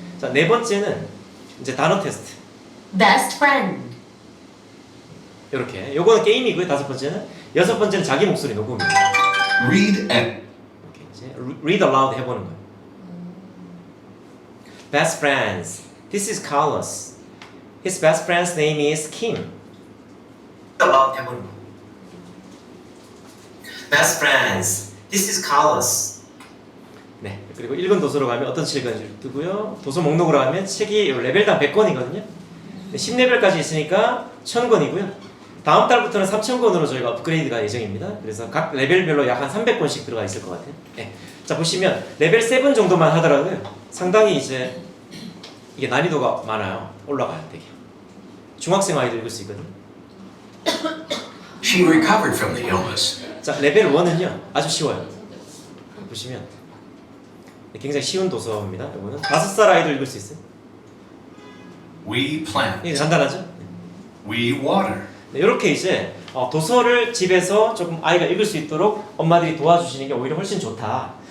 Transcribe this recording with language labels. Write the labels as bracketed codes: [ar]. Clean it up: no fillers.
[ko] 자, 4번째는 이제 단어 테스트. [en] Best friend. [ko] 이렇게. 요거는 게임이고요. 5번째는. 6번째는 자기 목소리 녹음입니다. [en] Read and [ko] 이렇게 이제 read aloud 해보는 거예요. [en] Best friends. This is Carlos. His best friend's name is Kim. [ko] Read aloud 해보는 거. [en] Best friends. This is Carlos. 네. [ko] 그리고 읽은 도서로 가면 어떤 책이 뜨고요. 도서 목록으로 가면 책이 레벨당 100권이거든요. 10레벨까지 있으니까 1000권이고요. 다음 달부터는 3000권으로 저희가 업그레이드가 예정입니다. 그래서 각 레벨별로 약 한 300권씩 들어가 있을 것 같아요. 네. 자, 보시면 레벨 7 정도만 하더라도요. 상당히 이제 이게 난이도가 많아요. 올라가요, 되게. 중학생 아이도 읽을 수 있거든요. [en] she recovered from the illness. [ko] 자, 레벨 1은요. 아주 쉬워요. 보시면 굉장히 쉬운 도서입니다. 이거는 5살 아이도 읽을 수 있어요. [en] We plant. [ko] 이게 간단하죠? [en] We water. [ko] 네, 이렇게 이제 도서를 집에서 조금 아이가 읽을 수 있도록 엄마들이 도와주시는 게 오히려 훨씬 좋다.